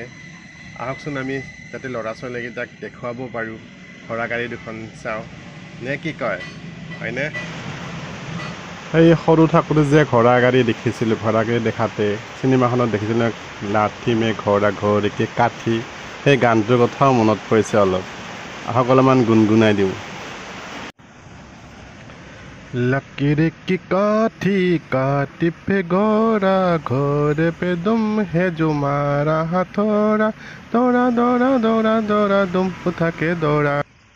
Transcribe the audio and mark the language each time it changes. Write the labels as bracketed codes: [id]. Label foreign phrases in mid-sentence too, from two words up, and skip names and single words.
[as] আহকচোন, আমি যাতে ল'ৰা ছোৱালীকেইটাক দেখুৱাব পাৰোঁ ঘোঁৰা গাড়ী দুখন চাওঁ, নে কি কয়? হয়নে? এই সৰু থাকোঁতে যে ঘোঁৰা গাড়ী দেখিছিলোঁ, ঘোঁৰা গাড়ী দেখাতে চিনেমাখনত দেখিছিলোঁ, [hi] लाठी में घोड़ा घोड़ी की काठी, [as] সেই গানটোৰ কথাও মনত পৰিছে অলপ। আহক অলপমান গুণগুণাই দিওঁ। [hi] लकीर की काठी काटी पे घोड़ा, घोड़े पे दुम है जो मारा हथौड़ा, दौड़ा दौड़ा दौड़ा दौड़ा दुम उठा के दौड़ा।